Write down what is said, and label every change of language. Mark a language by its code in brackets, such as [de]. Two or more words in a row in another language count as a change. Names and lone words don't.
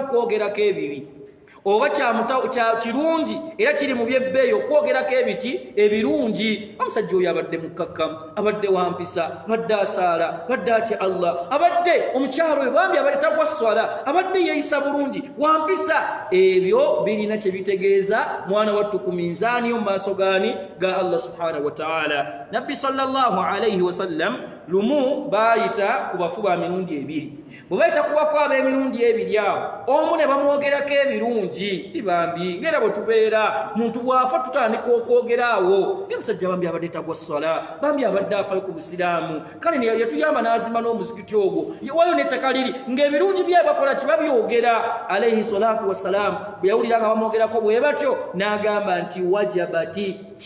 [lg] okwogerako ebibi oba kirungi era kiri mu byebbeeyi okwogerako ebiki ebirungi omusajja oyo abadde mukkakkamu abadde wampisa abadde asaala abadde atya Allah abadde omukyalo oyo bambi abadde tagwa swala abadde yeeyisa bulungi wampisa ebyo birina kye bitegeeza mwana wattu ku minzaani mu maaso gaani ga Allah [ar] سبحانه وتعالى [lg] nabbi [ar] صلى الله عليه وسلم [lg] lumu baayita ku bafu ba mirundi ebiri bwe bayita ku bafu ab'emirundi ebiri awo omu ne bamwogerako ebirungi ibambi ngera bwe tubeera muntu bw'afa tutandika okwogera awo omusajja bambi abadde tagwa swala bambi abadde afayo ku busiraamu kale yatuyamba n'azimba n'omuzikiti ogwo wayo n'ettaka liri ng'ebirungi bye bakola kibabyogera [ar] عليه الصلاة والسلام [lg] bwe yawulira nga bamwogerako bwe batyo n'agamba nti wajabati